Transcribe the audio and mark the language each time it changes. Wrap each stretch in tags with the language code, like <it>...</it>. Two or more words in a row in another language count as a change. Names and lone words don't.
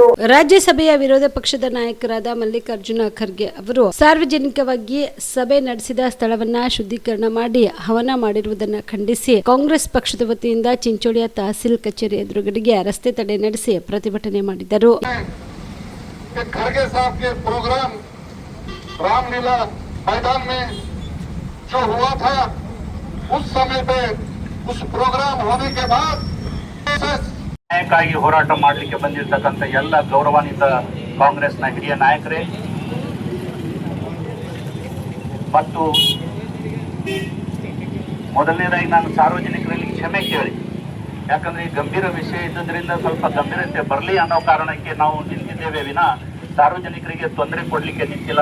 <kn>ರಾಜ್ಯಸಭೆಯ ವಿರೋಧ ಪಕ್ಷದ ನಾಯಕರಾದ ಮಲ್ಲಿಕಾರ್ಜುನ ಖರ್ಗೆ ಅವರು ಸಾರ್ವಜನಿಕವಾಗಿ ಸಭೆ ನಡೆಸಿದ ಸ್ಥಳವನ್ನು ಶುದ್ಧೀಕರಣ ಮಾಡಿ ಹವನ ಮಾಡಿರುವುದನ್ನು ಖಂಡಿಸಿ ಕಾಂಗ್ರೆಸ್ ಪಕ್ಷದ ವತಿಯಿಂದ ಚಿಂಚೋಳಿಯ ತಹಸೀಲ್ ಕಚೇರಿ ಎದುರುಗಡೆಗೆ ರಸ್ತೆ ತಡೆ ನಡೆಸಿ ಪ್ರತಿಭಟನೆ ಮಾಡಿದರು.</kn> <hi>रामलीला मैदान में जो हुआ था उस समय पे उस प्रोग्राम होने के बाद</hi> <kn>ನ್ಯಾಯಕ್ಕಾಗಿ ಹೋರಾಟ ಮಾಡಲಿಕ್ಕೆ ಬಂದಿರತಕ್ಕಂತ ಎಲ್ಲ ಗೌರವಾನ್ವಿತ ಕಾಂಗ್ರೆಸ್ನ ಹಿರಿಯ ನಾಯಕರೇ ಮತ್ತು ಮೊದಲನೇದಾಗಿ ನಾನು ಸಾರ್ವಜನಿಕರಲ್ಲಿ ಕ್ಷಮೆ ಕೇಳಿ, ಯಾಕಂದ್ರೆ ಈ ಗಂಭೀರ ವಿಷಯ ಇದ್ದುದರಿಂದ ಸ್ವಲ್ಪ ಗಂಭೀರತೆ ಬರಲಿ ಅನ್ನೋ ಕಾರಣಕ್ಕೆ ನಾವು ನಿಂತಿದ್ದೇವೆ ವಿನ ಸಾರ್ವಜನಿಕರಿಗೆ ತೊಂದರೆ ಕೊಡ್ಲಿಕ್ಕೆ ನಿಂತಿಲ್ಲ.</kn>